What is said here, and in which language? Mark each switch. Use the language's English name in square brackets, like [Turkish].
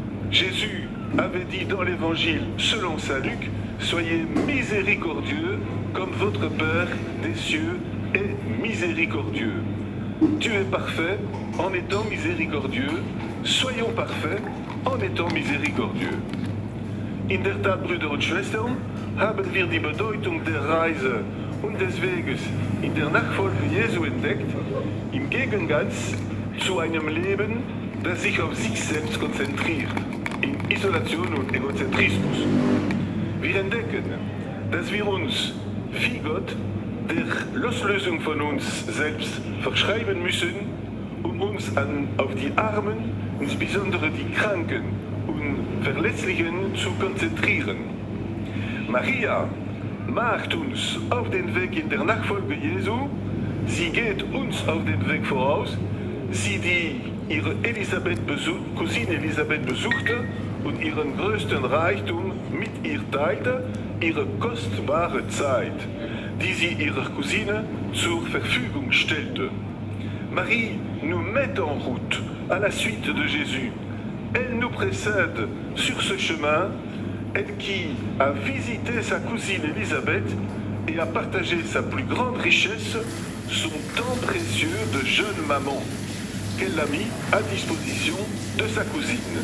[French] Jésus avait dit dans l'Évangile selon saint Luc, « Soyez miséricordieux comme votre Père des cieux est miséricordieux. » Dieu est parfait en étant miséricordieux. Soyons parfaits en étant miséricordieux. [German] In der Tat, Brüder und Schwestern, haben wir die Bedeutung der Reise und des Weges in der Nachfolge Jesu entdeckt, im Gegensatz zu einem Leben, das sich auf sich selbst konzentriert, in Isolation und Egozentrismus. Wir entdecken, dass wir uns, wie Gott, der Loslösung von uns selbst verschreiben müssen, um uns auf die Armen, insbesondere die Kranken und Verletzlichen, zu konzentrieren. Maria macht uns auf den Weg in der Nachfolge Jesu, sie geht uns auf den Weg voraus, sie, die ihre Cousine Elisabeth besuchte und ihren größten Reichtum mit ihr teilte, ihre kostbare Zeit, die sie ihrer Cousine zur Verfügung stellte. [French] Marie nous met en route à la suite de Jésus. Elle nous précède sur ce chemin, elle qui a visité sa cousine Élisabeth et a partagé sa plus grande richesse, son temps précieux de jeune maman, qu'elle a mis à disposition de sa cousine.